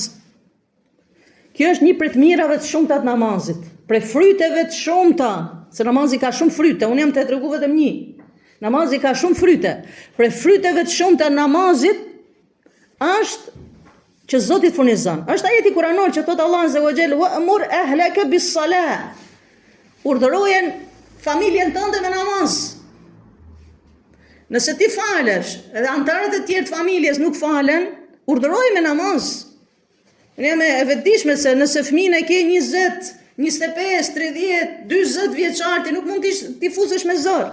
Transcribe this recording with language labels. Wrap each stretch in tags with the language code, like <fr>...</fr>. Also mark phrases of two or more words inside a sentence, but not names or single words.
<sq>Kjo është një prej të mirave të shumta të namazit, prej fryteve të shumta, se namazi ka shumë fryte, unë jam të tregu vetëm një. Namazi ka shumë fryte. Prej fryteve të shumta të namazit është që Zoti furnizon. Është ajeti kuranor që thot</sq> <ar>الله عز وجل وأمر أهلك بالصلاة.</ar> <sq>Urdhërojen familjen tënde me namaz. Nëse ti falesh, edhe antarët e tjerë të familjes nuk falen, urdhëroj me namaz. Ne jam e vetëdijshme se nëse fëmin e ke 20, 25, 30, 40 vjeçar, ti nuk mund t'i fuzesh me zor.</sq>